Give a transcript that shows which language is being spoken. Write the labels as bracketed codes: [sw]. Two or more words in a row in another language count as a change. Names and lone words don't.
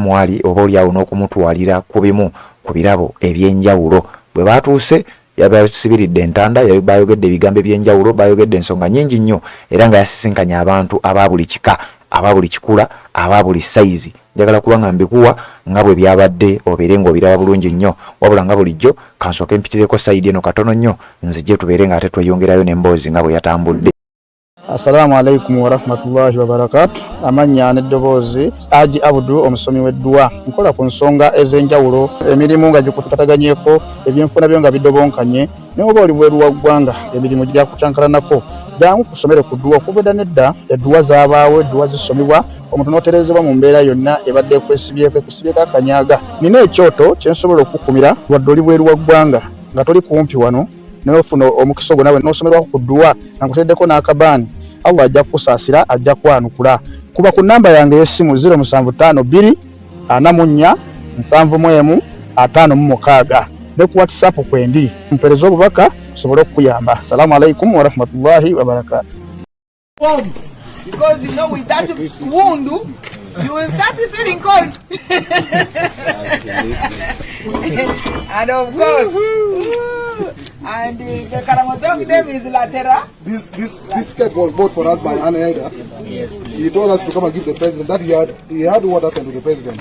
[lg] mwali oba oliawo n'okumutwalira ku bimu ku birabo eby'enjawulo bwe batuuse yabasibiridde entanda bayogedde ebigambo eby'enjawulo bayogedde ensonga nnyingi nnyo era nga yasisinkanya abantu aba buli kika aba buli kikula aba buli saizi njagala kuba nga mbikuwa nga bwe byabadde obeere ng'obiraba bulungi nnyo wabula nga bulijjo kansooke mpitireko sayidi eno katono nnyo nzijje tubeere nga ate tweyongerayo n'emboozi nga bwe yatambudde. [ar] السلام عليكم ورحمة الله وبركاته. [lg] Amanya n'eddoboozi Haji Abdul omusomi w'eddua nkola ku nsonga ez'enjawulo emirimu nga gikutataganyeko ebyenfuna byo nga bidobonkanye n'oba oli bweru wa ggwanga emirimu gya kucankalanako jangu kusomere ku ddua okubeda nedda eddua zaabaawo eddua zisomibwa omuntu n'oterezebwa mu mbeera yonna ebadde ekusibyeko akanyaaga nina ekyoto kyensobola okukumira wadde oli bweru wa ggwanga nga toli kumpi wano n'ofuna omukisa ogwo nawe n'osomerwako ku ddua nga nkuteddeko n'akabaani Allah ajja kusaasira ajja kwanukula kuba ku namba yange y'essimu 0752 44 71 56 ne ku WhatsApp kwendi mpereza obubaka sobole okuyamba. [ar] السلام عليكم ورحمة الله وبركاته. [en] Because you know with that wound you will start feeling cold. And of course and the Karamotong name is Latera. This cake was bought for us by an elder. Yes, he told us to come and give the president that he had water to the president.